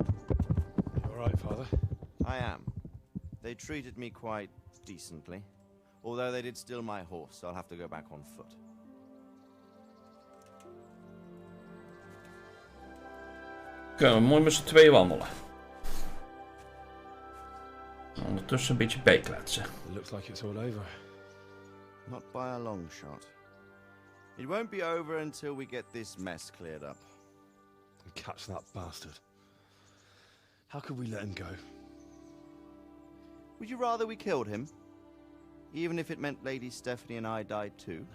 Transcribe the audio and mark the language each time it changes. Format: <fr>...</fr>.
<en>You all right, Father? I am. They treated me quite decently. Although they did steal my horse, so I'll have to go back on foot.</en> <nl>Kunnen we mooi met z'n twee wandelen. Ondertussen een beetje bijkletsen.</nl> <en>It looks like it's all over. Not by a long shot. It won't be over until we get this mess cleared up. And catch that bastard. How could we let him go? Would you rather we killed him? Even if it meant Lady Stephanie and I died too?</en>